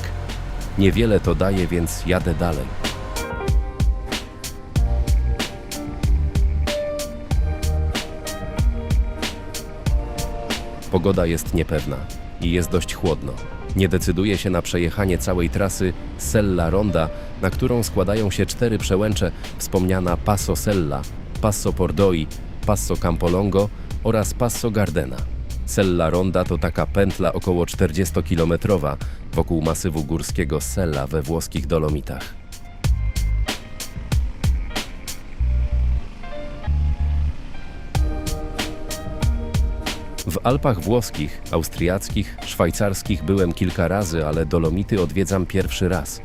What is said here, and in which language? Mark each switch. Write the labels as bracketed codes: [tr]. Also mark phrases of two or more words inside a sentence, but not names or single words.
[pl] Niewiele to daje, więc jadę dalej. Pogoda jest niepewna i jest dość chłodno. Nie decyduję się na przejechanie całej trasy Sella Ronda, na którą składają się 4 przełęcze, wspomniana Passo Sella, Passo Pordoi, Passo Campolongo oraz Passo Gardena. Sella Ronda to taka pętla około 40-kilometrowa wokół masywu górskiego Sella we włoskich Dolomitach. W Alpach włoskich, austriackich, szwajcarskich byłem kilka razy, ale Dolomity odwiedzam pierwszy raz.